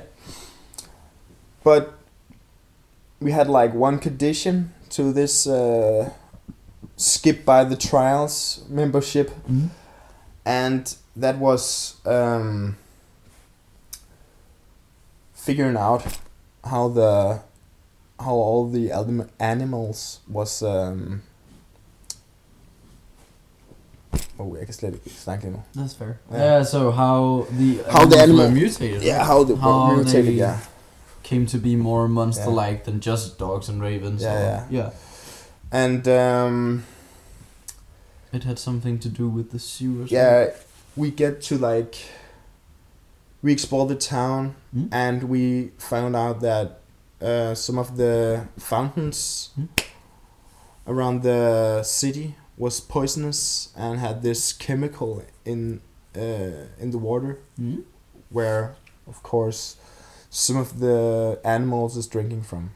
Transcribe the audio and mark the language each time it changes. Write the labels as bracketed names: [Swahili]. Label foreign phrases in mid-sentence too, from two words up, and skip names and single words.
[English] But we had like one condition to this skip by the trials membership, and that was figuring out how all the animals was [Danish] jeg kan slet ikke snakke lige nu. [English] That's fair. Yeah. Yeah, so how the animal- were mutated. Yeah, right? how they How mutated, they yeah. came to be more monster-like than just dogs and ravens. Yeah, or- yeah. Yeah. And It had something to do with the sewers. yeah, we get to like, we explore the town, and we found out that some of the fountains around the city was poisonous and had this chemical in the water, where of course some of the animals is drinking from.